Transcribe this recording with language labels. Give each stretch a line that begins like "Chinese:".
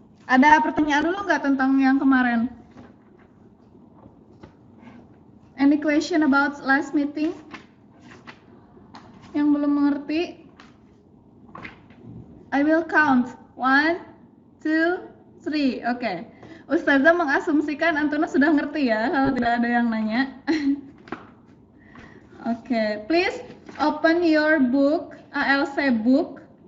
Indonesian: Ada pertanyaan dulu nggak tentang yang kemarin?
English: Any question about last meeting?
Indonesian: Yang belum mengerti?
English: I will count. 1, 2, 3. Oke.
Indonesian: Ustazah mengasumsikan Antuna sudah ngerti ya, kalau tidak ada yang nanya. Oke.
English: Please open your book, ALC book.